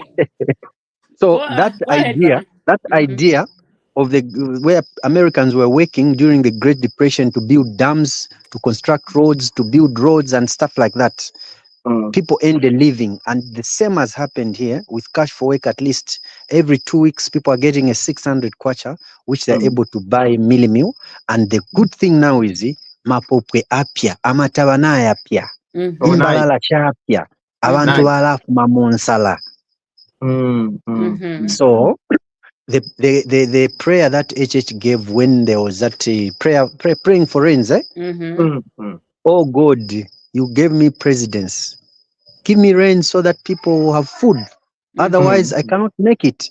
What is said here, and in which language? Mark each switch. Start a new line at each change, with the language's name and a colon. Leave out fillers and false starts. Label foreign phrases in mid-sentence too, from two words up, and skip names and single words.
English: So that idea of where Americans were working during the Great Depression to build dams, to construct roads, to build roads and stuff like that, people earned a living, and the same has happened here with cash for work. At least every 2 weeks, people are getting a 600 kwacha, which they're able to buy mealie meal. And the good thing now is
Bemba: mapopwe apya, amatabana apya,
English: Oh, nice.
Bemba: imbalala chapya, abantu
English: Nice.
Bemba: balafu mamonsala.
English: So the prayer that HH gave when there was that praying for rains, oh God, you gave me presidents. Give me rain so that people will have food. Otherwise, I cannot make it.